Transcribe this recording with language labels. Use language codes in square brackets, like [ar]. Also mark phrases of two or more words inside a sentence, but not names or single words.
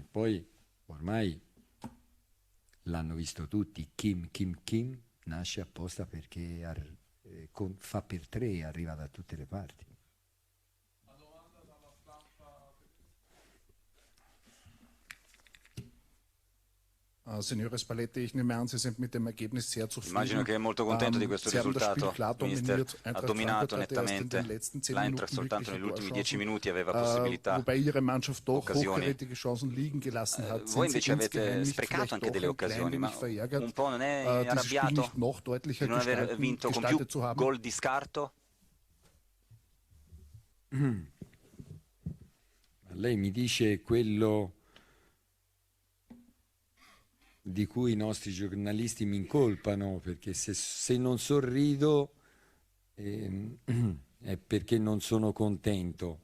[it] Poi ormai l'hanno visto tutti, Kim nasce apposta perché fa per 3 e arriva da tutte le parti. Signore Spalletti, [de] ich nehme an, Sie sind mit dem Ergebnis sehr zufrieden. [it] Immagino che è molto contento di questo [de] Sie haben das [it] risultato. [de] Spiel klar [it] Mister [de] dominiert. [it] ha Eintracht dominato [de] Frankfurt hatte erst in [it] nettamente. [de] den letzten 10 [it] L'Eintracht [de] Minuten [it] soltanto negli [de] wirkliche [it] ultimi 10 [de] Torchancen, [it] minuti aveva possibilità. [de] wobei Ihre Mannschaft doch [it] occasioni. [de] hochkarätige Chancen liegen gelassen hat. [it] Voi [de] Sind Sie [it] invece avete [de] insgeheim nicht [it] sprecato [de] vielleicht [it] anche [de] doch [it] delle [de] ein klein [it] occasioni, ma [de] wenig verärgert, [it] un po' non è [de] dieses Spiel [it] arrabbiato [de] nicht noch deutlicher [it] di non aver vinto con più [de] gestaltet zu haben? [it] gol di scarto? Lei mi dice quello di cui i nostri giornalisti mi incolpano, perché se non sorrido è perché non sono contento.